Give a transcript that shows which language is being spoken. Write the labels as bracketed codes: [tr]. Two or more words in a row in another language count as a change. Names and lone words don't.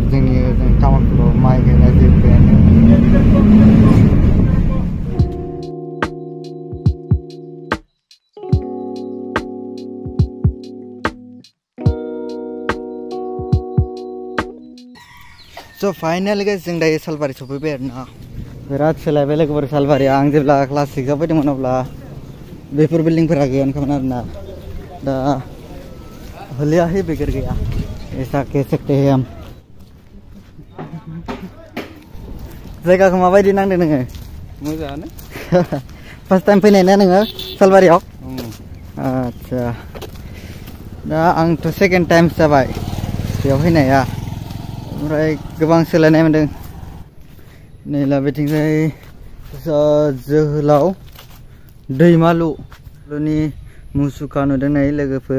[brx] जोंनि टाउनफोराव माइ गायनाय जोब्बायानो। स' [en] finally guys [brx] जों दायो सालबारि सफैबाय आरोना। बिराद सोलायबाय लोगोफोर सालबारिया। आं जेब्ला क्लास 6 आव फैदोंमोन अब्ला बेफोर बिल्डिंफोरा गैयानोमोन आरोना। [hi] दा हलिया ही बिगड़ गया ऐसा कह सकते हैं हम। [brx] जायगाखौ माबायदि नांदों नोङो? मोजाङानो। [en] first time [brx] फैनाय ना नोङो सालबारियाव? आच्छा। दा आंथ' [en] second time [brx] जाबाय बेयाव फैनाया। ओमफ्राय गोबां सोलायनाय मोनदों। नै लाबेथिंजाय जोहोलाव दैमालुनि मुसुखा नुदों नै लोगोफोर।